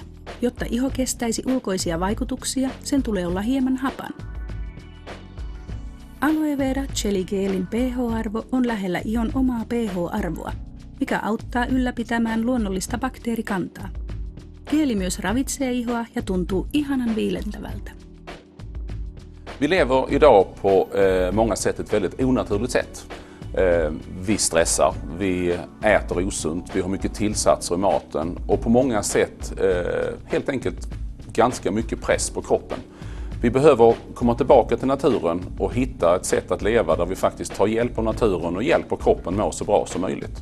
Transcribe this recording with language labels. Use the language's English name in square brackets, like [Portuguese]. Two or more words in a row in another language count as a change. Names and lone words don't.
[Finnish] Jotta iho kestäisi ulkoisia vaikutuksia, sen tulee olla hieman hapan. Aloe vera geligelin pH-arvo on lähellä ihon omaa pH-arvoa, mikä auttaa ylläpitämään luonnollista bakteerikantaa. Geeli myös ravitsee ihoa ja tuntuu ihanan viilentävältä. [Swedish] Vi lever idag på många sätt ett väldigt onaturligt sätt. Vi stressar, vi äter osunt, vi har mycket tillsatser i maten och på många sätt helt enkelt ganska mycket press på kroppen. Vi behöver komma tillbaka till naturen och hitta ett sätt att leva där vi faktiskt tar hjälp av naturen och hjälper kroppen må så bra som möjligt.